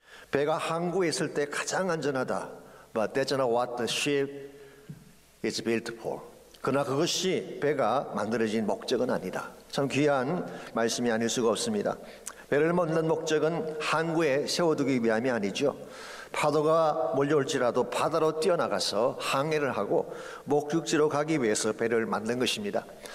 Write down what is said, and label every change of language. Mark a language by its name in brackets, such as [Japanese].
[Korean] 배가 항구에 있을 때 가장 안전하다. [English] But that's not what the ship is built for. [Korean] 그러나 그것이 배가 만들어진 목적은 아니다. 참 귀한 말씀이 아닐 수가 없습니다. 배를 만드는 목적은 항구에 세워두기 위함이 아니죠. 파도가 몰려올지라도 바다로 뛰어나가서 항해를 하고 목적지로 가기 위해서 배를 만든 것입니다.